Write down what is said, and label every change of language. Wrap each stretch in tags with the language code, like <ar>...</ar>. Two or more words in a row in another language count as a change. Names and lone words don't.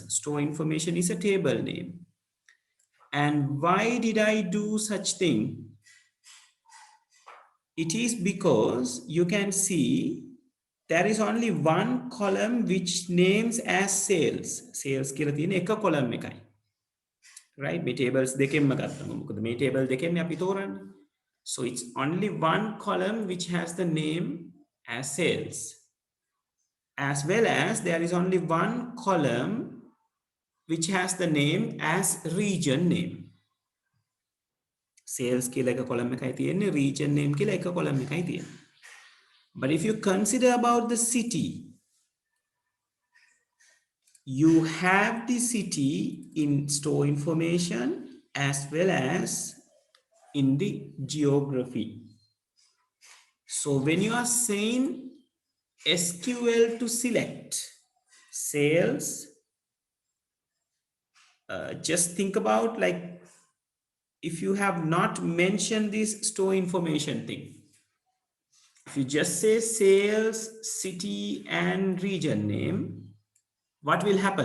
<en>Store information is a table name. And why did I do such thing? It is because you can see there is only one column which names as sales.</en> <si>Sales කියලා තියෙන එක column එකයි. Right? මේ tables දෙකෙන්ම ගත්තම මොකද මේ table දෙකෙන් අපි තෝරන්නේ.</si> <en>So it's only one column which has the name as sales, as well as there is only one column which has the name as region name.</en> <si>Sales කියලා එක column එකයි තියෙන්නේ,</si> <en>region name</en> <si>කියලා එක column එකයි තියෙන්නේ.</si> <en>But if you consider about the city, you have the city in store information as well as in the geography. So when you are saying SQL to select sales, just think about, like, if you have not mentioned this store information thing, If you just say sales, city, and region name, what will happen?</en>